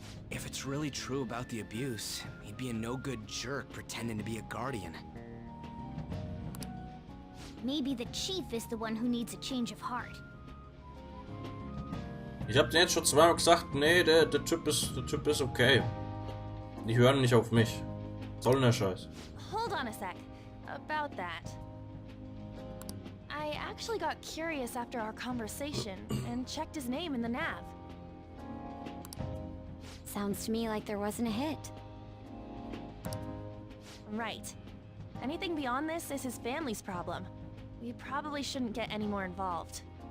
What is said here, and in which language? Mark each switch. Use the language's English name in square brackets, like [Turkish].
[English] If it's really true about the abuse, he'd be a no-good jerk pretending to be a guardian. Maybe the chief is the one who needs a change of heart. [German] Ich hab dir jetzt schon zweimal gesagt, nee, der Typ ist okay. Die hören nicht auf mich. Was soll denn der Scheiß? [English] Hold on a sec. About that. I actually got curious after our conversation and checked his name in the nav. Sounds to me like there wasn't a hit. Right. Anything beyond this is his family's problem. We probably shouldn't get any more involved.